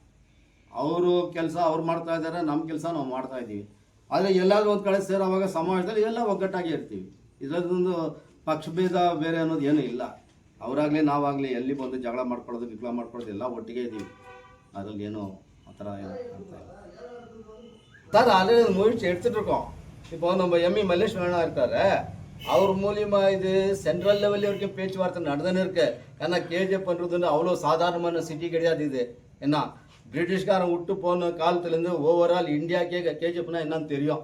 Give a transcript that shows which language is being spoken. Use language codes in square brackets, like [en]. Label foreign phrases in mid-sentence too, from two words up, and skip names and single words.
[kn] ಅವರು ಕೆಲಸ ಅವ್ರು ಮಾಡ್ತಾ ಇದ್ದಾರೆ, ನಮ್ಮ ಕೆಲಸ ನಾವು ಮಾಡ್ತಾ ಇದ್ದೀವಿ. ಆದರೆ ಎಲ್ಲಾದ್ರೂ ಒಂದು ಕಡೆ ಸೇರೋವಾಗ ಸಮಾಜದಲ್ಲಿ ಎಲ್ಲ ಒಗ್ಗಟ್ಟಾಗಿ ಇರ್ತೀವಿ. ಇದರದೊಂದು ಪಕ್ಷಭೇದ ಬೇರೆ ಅನ್ನೋದು ಏನೂ ಇಲ್ಲ. ಅವರಾಗಲಿ ನಾವಾಗಲಿ ಎಲ್ಲಿ ಬಂದು ಜಗಳ ಮಾಡ್ಕೊಳ್ಳೋದು ಗಿಗ್ಳ ಮಾಡ್ಕೊಳ್ಳೋದು ಎಲ್ಲ ಒಟ್ಟಿಗೆ ಇದ್ದೀವಿ. ಅದರಲ್ಲಿ ಏನೋ ಆ ಥರ ಏನು ಅಂತ ಇಲ್ಲ. [ta] சார் ஆல்ரெடி முயற்சி எடுத்துட்டு இருக்கோம். இப்போ நம்ம ME மல்லேஷ் வேணா இருக்காரு, அவர் மூலியமா இது [en] central level [ta] வரைக்கும் பேச்சுவார்த்தை நடந்துன்னு இருக்கு. ஏன்னா KGF பண்ணுறதுன்னு அவ்வளோ சாதாரணமான சிட்டி கிடையாது. இது என்ன பிரிட்டிஷ்காரன் விட்டு போன காலத்துலேருந்து ஓவரால் இந்தியாக்கே KGFனா என்னன்னு தெரியும்.